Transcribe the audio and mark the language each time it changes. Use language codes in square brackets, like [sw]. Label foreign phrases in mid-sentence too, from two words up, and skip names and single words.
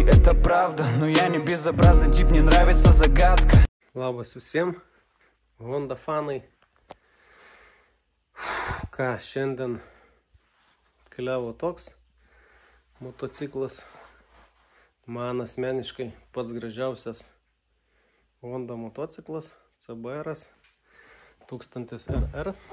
[ru] это правда, но я не безобразный тип, мне нравится загадка. [lt] Labas visiems, Honda fanai. Ką, šiandien keliavo toks motociklas, man asmeniškai pats gražiausias Honda motociklas, CBR 1000 RR.